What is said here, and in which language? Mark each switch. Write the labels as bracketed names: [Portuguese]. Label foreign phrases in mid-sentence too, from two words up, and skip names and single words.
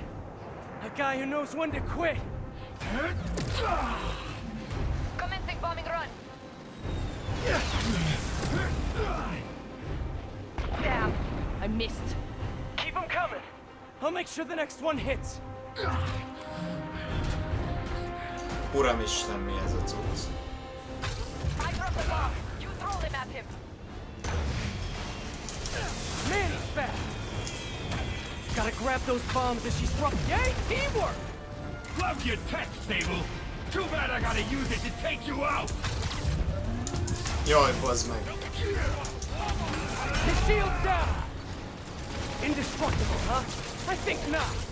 [English] A guy who knows when to quit. Commencing bombing run. Damn, I missed. Keep them coming. I'll make sure the next one hits. [Hungarian] Uramisten, mi ez a cucc? [English] I dropped the bomb. You throw them at him. Man, he's fast. Gotta grab those bombs as she's dropping. Yay, teamwork! Love your tech, Sable. Too bad I gotta use it to take you out. [Hungarian] Jaj, bazd meg. [English] His shield's down! Indestructible, huh? I think not.